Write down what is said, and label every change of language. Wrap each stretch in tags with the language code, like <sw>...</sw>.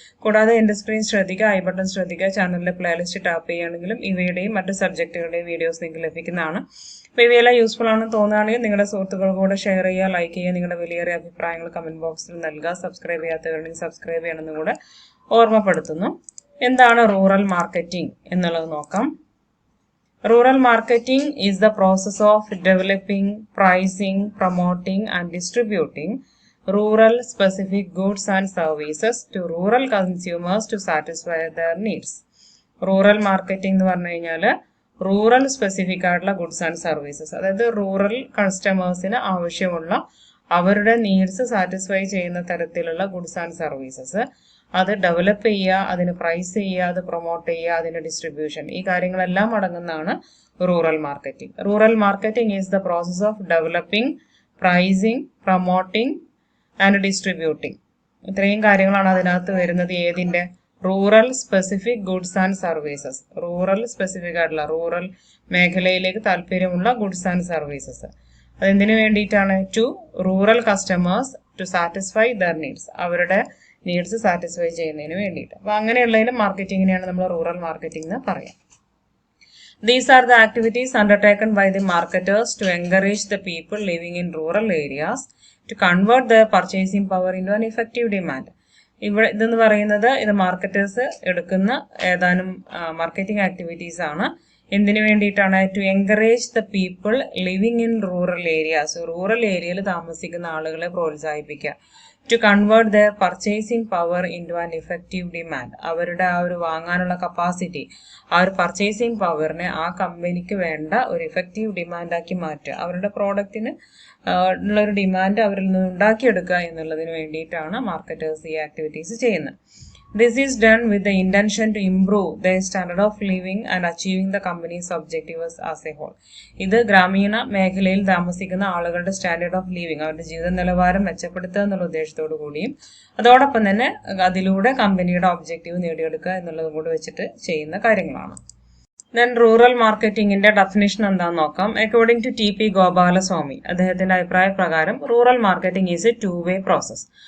<ml>കൂടാതെ എന്റെ സ്ക്രീൻ ശ്രദ്ധിക്കുക, ഐ ബട്ടൺ ശ്രദ്ധിക്കുക, ചാനലിലെ പ്ലേലിസ്റ്റ് ടാപ്പ് ചെയ്യുകയാണെങ്കിലും ഇവയുടെയും മറ്റ് സബ്ജക്റ്റുകളുടെയും വീഡിയോസ് നിങ്ങൾക്ക് ലഭിക്കുന്നതാണ്. അപ്പോൾ ഇവയെല്ലാം യൂസ്ഫുൾ ആണെന്ന് തോന്നുകയാണെങ്കിൽ നിങ്ങളുടെ സുഹൃത്തുക്കൾക്കൂടെ ഷെയർ ചെയ്യുക, ലൈക്ക് ചെയ്യുക, നിങ്ങളുടെ വലിയേറിയ അഭിപ്രായങ്ങൾ കമന്റ് ബോക്സിൽ നൽകുക. സബ്സ്ക്രൈബ് ചെയ്യാത്തവരുണ്ടെങ്കിൽ സബ്സ്ക്രൈബ് ചെയ്യണമെന്ന് കൂടെ ഓർമ്മപ്പെടുത്തുന്നു. എന്താണ് റൂറൽ മാർക്കറ്റിംഗ് എന്നുള്ളത് നോക്കാം.</ml> <en>Rural marketing is the process of developing, pricing, promoting and distributing rural specific goods and services to rural consumers to satisfy their needs.</en> <ml>Rural marketing എന്ന് പറഞ്ഞു കഴിഞ്ഞാൽ റൂറൽ സ്പെസിഫിക് ആയിട്ടുള്ള ഗുഡ്സ് ആൻഡ് സർവീസസ്, അതായത് rural കസ്റ്റമേഴ്സിന് ആവശ്യമുള്ള അവരുടെ needs satisfy ചെയ്യുന്ന തരത്തിലുള്ള ഗുഡ്സ് ആൻഡ് സർവീസസ് അത് ഡെവലപ്പ് ചെയ്യുക, അതിന് പ്രൈസ് ചെയ്യുക, അത് പ്രൊമോട്ട് ചെയ്യുക, അതിന്റെ ഡിസ്ട്രിബ്യൂഷൻ, ഈ കാര്യങ്ങളെല്ലാം അടങ്ങുന്നതാണ് rural marketing.</ml> <en>Rural marketing is the process of developing, pricing, promoting and distributing.</en> <ml>ഇത്രയും കാര്യങ്ങളാണ് അതിനകത്ത് വരുന്നത്. ഏതിന്റെ? Rural specific goods and services. Rural specific ആയിട്ടുള്ള റൂറൽ മേഖലയിലേക്ക് താല്പര്യമുള്ള ഗുഡ്സ് ആൻഡ് സർവീസസ്. അതെന്തിനു വേണ്ടിയിട്ടാണ്?</ml> <en>to rural customers to satisfy their needs,</en> <ml>അവരുടെ നീഡ്സ് സാറ്റിസ്ഫൈ ചെയ്യുന്നതിന് വേണ്ടിയിട്ട്. അപ്പൊ അങ്ങനെയുള്ളതിന് മാർക്കറ്റിങ്ങിനെയാണ് നമ്മൾ റൂറൽ മാർക്കറ്റിംഗ് എന്ന് പറയാം.</ml> <en>These are the activities undertaken by the marketers to encourage the people living in rural areas to convert their purchasing power into an effective demand.</en> <ml>ഇവിടെ ഇതെന്ന് പറയുന്നത് ഇത് മാർക്കറ്റേഴ്സ് എടുക്കുന്ന ഏതാനും മാർക്കറ്റിംഗ് ആക്ടിവിറ്റീസ് ആണ്. എന്തിനു വേണ്ടിയിട്ടാണ്?</ml> <en>to encourage the people living in rural areas,</en> <ml>rural ഏരിയയിൽ താമസിക്കുന്ന ആളുകളെ പ്രോത്സാഹിപ്പിക്കുക.</ml> <en>to convert their purchasing power into an effective demand,</en> <ml>അവരുടെ ആ ഒരു വാങ്ങാനുള്ള കപ്പാസിറ്റി, ആ ഒരു പർച്ചേസിംഗ് പവറിനെ ആ കമ്പനിക്ക് വേണ്ട ഒരു ഇഫക്റ്റീവ് ഡിമാൻഡാക്കി മാറ്റുക. അവരുടെ പ്രോഡക്റ്റിന് ഉള്ളൊരു ഡിമാൻഡ് അവരിൽ നിന്ന് ഉണ്ടാക്കിയെടുക്കുക എന്നുള്ളതിന് വേണ്ടിയിട്ടാണ് മാർക്കറ്റേഴ്സ് ഈ ആക്ടിവിറ്റീസ് ചെയ്യുന്നത്.</ml> <en>This is done with the intention to improve their standard of living and achieving the company's objectives as a whole.</en> <ml>ഇത് ഗ്രാമീണ മേഖലയിൽ താമസിക്കുന്ന ആളുകളുടെ സ്റ്റാൻഡേർഡ് ഓഫ് ലിവിങ്, അവരുടെ ജീവിത നിലവാരം മെച്ചപ്പെടുത്തുക എന്നുള്ള ഉദ്ദേശത്തോടു കൂടിയും അതോടൊപ്പം തന്നെ അതിലൂടെ കമ്പനിയുടെ ഒബ്ജക്റ്റീവ് നേടിയെടുക്കുക എന്നുള്ളതും കൂടി വെച്ചിട്ട് ചെയ്യുന്ന കാര്യങ്ങളാണ്. ദെൻ റൂറൽ മാർക്കറ്റിംഗിന്റെ ഡെഫിനിഷൻ എന്താണെന്ന് നോക്കാം. According to T P Gopalaswamy, അദ്ദേഹത്തിന്റെ അഭിപ്രായ പ്രകാരം</ml> <en>Rural marketing is a 2-way process.</en>